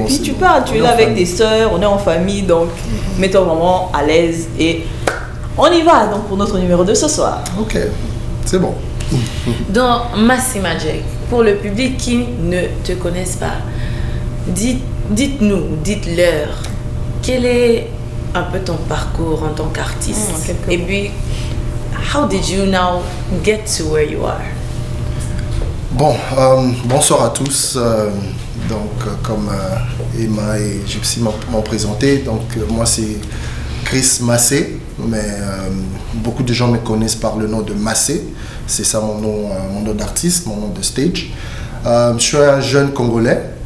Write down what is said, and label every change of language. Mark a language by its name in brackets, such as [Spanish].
[French] et puis tu parles, tu es là avec tes soeurs, on est en famille, donc mets-toi vraiment à l'aise et on y va donc pour notre numéro 2 ce soir. Ok, c'est bon. Donc, Massy Magic, pour le public qui ne te connaisse pas, dites-nous, dites-leur, quel est un peu ton parcours en tant qu'artiste? Et puis, [English] how did you now get to where you are? [French] Bon, bonsoir à tous. Comme Emma et Gypsy m'ont présenté, donc moi c'est Chris Massé, mais beaucoup de gens me connaissent par le nom de Massé. C'est ça mon nom d'artiste, mon nom de stage. Je suis un jeune Congolais.